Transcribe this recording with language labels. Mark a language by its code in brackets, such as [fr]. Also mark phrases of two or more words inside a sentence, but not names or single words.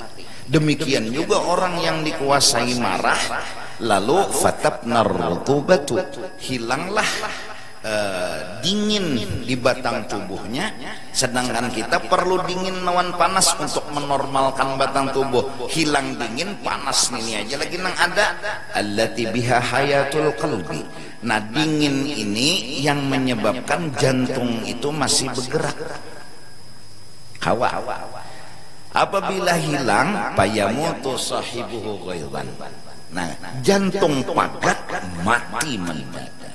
[bjn] Demikian juga orang yang dikuasai marah, lalu [ar] فتبنر رطوبة, [bjn] hilanglah dingin di batang tubuhnya, sedangkan kita perlu dingin lawan panas untuk menormalkan batang tubuh. Hilang dingin, panas ini aja lagi nang ada. [ar] التي بها حياة القلب. [bjn] Nah, dingin ini yang menyebabkan jantung itu masih bergerak. Hawa. Apabila hilang, [ar] فيموت صاحبه غيظا. [bjn] Nah, jantung pagat mati mendadak.